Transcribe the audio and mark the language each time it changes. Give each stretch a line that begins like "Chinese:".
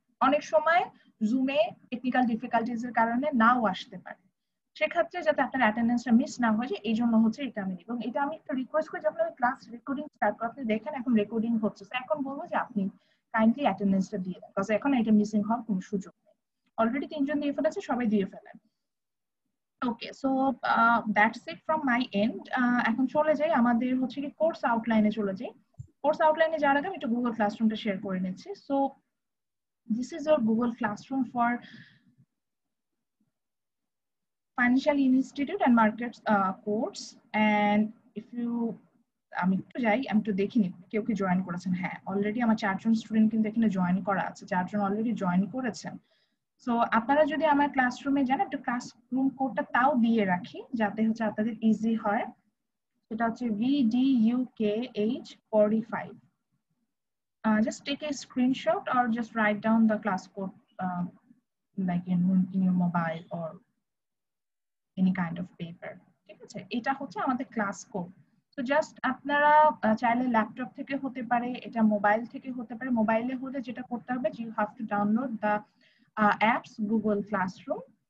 Bangla: অনেক সময় জুমে technical difficulties এর কারণে নাও আসতে পারে, সেক্ষেত্রে যাতে আপনার অ্যাটেন্ডেন্সটা মিস না হয়ে যায় এই জন্য হচ্ছে এটা আমি এবং এটা আমি একটা রিকোয়েস্ট করি যখন আমি ক্লাস রেকর্ডিং স্টার্ট করি আপনি দেখেন এখন রেকর্ডিং হচ্ছে, এখন বলবো যে আপনি কাইন্ডলি অ্যাটেন্ডেন্সটা দিয়ে দেন, বিকজ এখন এটা মিসিং হওয়ার কোনো সুযোগ নেই। অলরেডি 3 জন দিয়ে ফেলেছে, সবাই দিয়ে ফেলেন।
English: Okay, so that's it from my end.
Bangla: এখন চলে যাই আমাদের হচ্ছে কি কোর্স আউটলাইনে চলে যাই। কোর্স আউটলাইনে যাওয়ার আগে আমি একটু গুগল ক্লাসরুমটা শেয়ার করে নিচ্ছি।
English: So this is your Google Classroom for Financial Institute and Markets course. And if you
Bangla: আমি একটু যাই, আমি একটু দেখিনি কেউ কি জয়েন করেছেন। হ্যাঁ, অলরেডি আমার 4 জন স্টুডেন্ট কিন্তু এখানে জয়েন করা আছে, 4 জন অলরেডি জয়েন করেছেন। সো আপনারা যদি আমার ক্লাসরুমে যান একটু ক্লাসরুম কোডটা তাও দিয়ে রাখি যাতে হচ্ছে আপনাদের ইজি হয়। সেটা হচ্ছে VDUKH45.
English: Just take a screenshot or just write down the class code like in your mobile or any kind of paper.
Bangla: ঠিক আছে, এটা হচ্ছে আমাদের ক্লাস কোড। তো জাস্ট আপনারা চাইলে ল্যাপটপ থেকে হতে পারে, এটা মোবাইল থেকে হতে পারে। মোবাইলে হলে যেটা করতে হবে
English: You have to download the apps Google Classroom.